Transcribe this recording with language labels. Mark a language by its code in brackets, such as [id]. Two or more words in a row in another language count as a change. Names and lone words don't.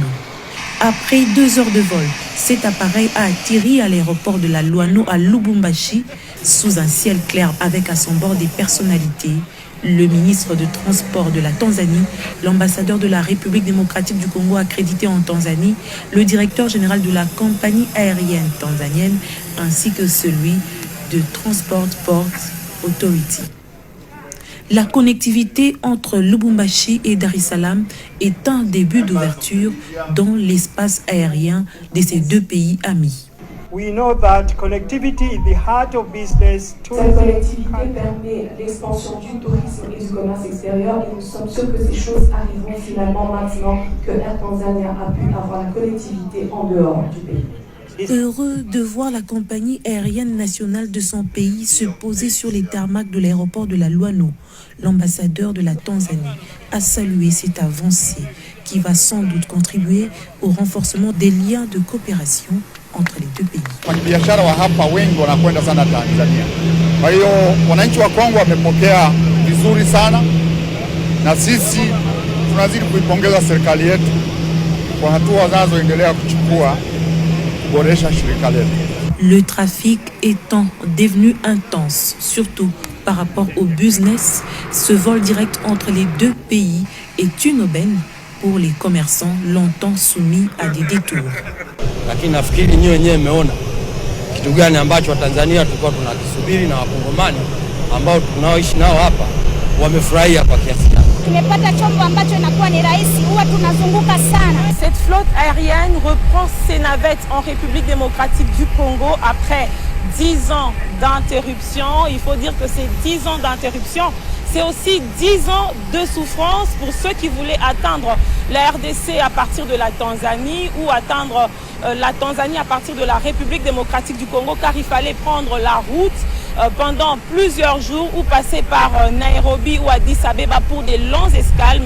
[fr] Après 2 heures de vol, cet appareil a atterri à l'aéroport de la Luano à Lubumbashi, sous un ciel clair avec à son bord des personnalités, le ministre de Transport de la Tanzanie, l'ambassadeur de la République démocratique du Congo accrédité en Tanzanie, le directeur général de la compagnie aérienne tanzanienne, ainsi que celui de Transport Port Authority. La connectivité entre Lubumbashi et Dar es Salaam est un début d'ouverture dans l'espace aérien de ces deux pays amis. [en] We know that connectivity is the heart of business. [fr] Cette connectivité permet l'expansion du tourisme et du commerce extérieur et nous sommes sûrs que ces choses arriveront finalement maintenant que Air Tanzania a pu avoir la connectivité en dehors du pays. Heureux de voir la compagnie aérienne nationale de son pays se poser sur les tarmacs de l'aéroport de la Luano, l'ambassadeur de la Tanzanie a salué cette avancée qui va sans doute contribuer au renforcement des liens de coopération entre les deux pays. [sw] Wafanyabiashara wa hapa wengi wanakwenda sana Tanzania. Kwa hiyo wananchi wa Kongo wamepokea vizuri sana na sisi tunazidi kuipongeza serikali yetu kwa hatua zinazoendelea kuchukua. [fr] Le trafic étant devenu intense, surtout par rapport au business, ce vol direct entre les deux pays est une aubaine pour les commerçants longtemps soumis à des détours. [sw] Lakini nafikiri nyinyi wenyewe mmeona kitu gani ambacho Tanzania tulikuwa tunakisubiri na wakongomani ambao tunaoishi nao hapa wamefurahia kwa kiasi gani. Tumepata chombo ambacho inakuwa ni rahisi, huwa tunazunguka sana. [fr] Cette flotte aérienne reprend ses navettes en République démocratique du Congo après 10 ans d'interruption. Il faut dire que ces 10 ans d'interruption, c'est aussi 10 ans de souffrance pour ceux qui voulaient atteindre la RDC à partir de la Tanzanie ou atteindre la Tanzanie à partir de la République démocratique du Congo, car il fallait prendre la route pendant plusieurs jours ou passer par Nairobi ou Addis Abeba pour des longues escales.